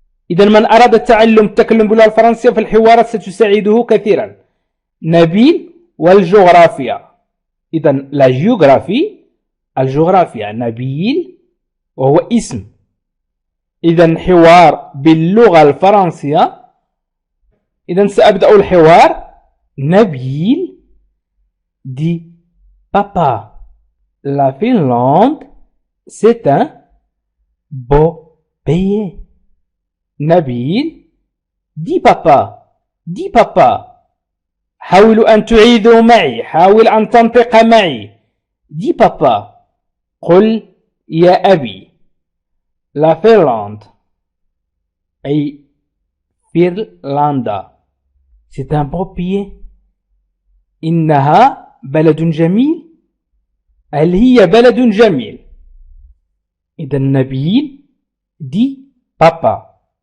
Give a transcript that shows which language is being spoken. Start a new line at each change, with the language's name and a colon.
Arabic: إذا من أراد تعلم التكلم باللغة الفرنسية في الحوارات ستساعده كثيرا. نبيل والجغرافيا. إذا la géographie، الجغرافيا، نبيل وهو اسم. إذا حوار باللغة الفرنسية. إذا سأبدأ الحوار.
French: نبيل dit papa, la Finlande c'est un beau pays. نبيل dit papa.
Arabic: حاولوا أن تعيدوا معي، حاول أن تنطق معي.
French: dis papa.
Arabic: قل يا أبي.
French: la Finlande
Arabic: أي فنلندا
French: c'est un beau pays.
Arabic: إنها بلد جميل. هل هي بلد جميل؟ إذا نبيل
French: dit papa.